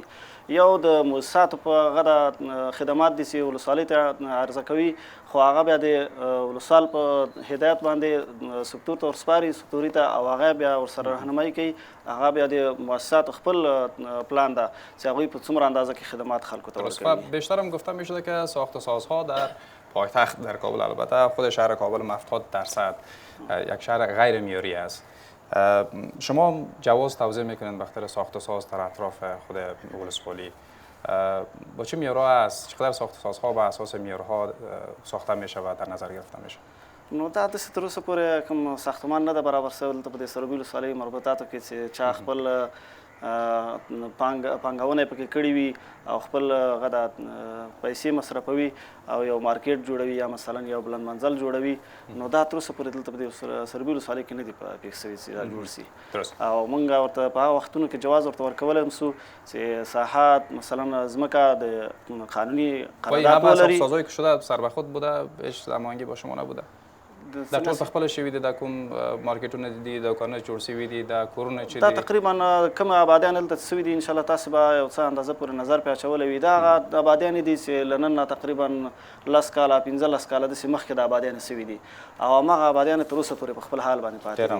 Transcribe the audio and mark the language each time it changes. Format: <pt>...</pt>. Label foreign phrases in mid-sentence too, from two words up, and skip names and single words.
<ps>یو د مؤسساتو په هغه د خدمات دي چې ولسوالۍ ته عرضه کوي خو هغه بیا د ولسوال په هدایت باندې سکتور ته ورسپاري سکتوري ته او هغه بیا ورسره رهنمایي کوي هغه بیا د مؤسساتو خپل پلان ده چې هغوی په څومره اندازه کې خدمات خلکو ته ورکوي.</ps> <fa>بیشتر هم گفته میشده که ساخت‌وسازها در پایتخت در کابل البته خود شهر کابل 70% یک شهر غیر معیاری است. شما جواز توضیح میکنید بخاطر ساخت و ساز در اطراف خود ولسوالی با چه معیارها است چقدر ساخت و سازها بر اساس معیارها ساخته میشه و در نظر گرفته میشه؟</fa> <ps>نو دا داسې تر اوسه پورې کوم ساختمان نه ده برابر شوی دلته په دې سروبي ولسوالۍ مربوطاتو کې چې چا خپل پانګونه یې پکې کړې وي او خپل هغه د پیسې مصرفوي او یو مارکیټ جوړوي یا مثلا یو بلند منزل جوړوي نو دا تر اوسه پورې دلته په دې سروبي ولسوالۍ کې نه دي پېښ شوي چې دا جوړ شي او موږ ورته په هغه وختونو کې جواز ورته ورکولی هم سو چې ساحات مثلا ځمکه د قانوني قرارداد ولري.</ps> <fa>سازهایی که شده سر به خود بوده هیچ هماهنگی با شما نبوده؟</fa> <ps>دا ټول په خپله شوي دي دا کوم مارکیټونه دي دوکانونه جوړ شوي دي دا کورونه چې دا تقریبا کوم آبادیان هلته شوي دي انشاءالله تاسو به یو څه اندازه پورې نظر پرې اچولی وي دا هغه آبادیانې دي چې له نن نه تقریبا 10 کاله 15 کاله داسې مخکې د آبادیانې شوي دي او هماغه آبادیان تر اوسه پورې په خپل حال باندې پاتې دي.</ps>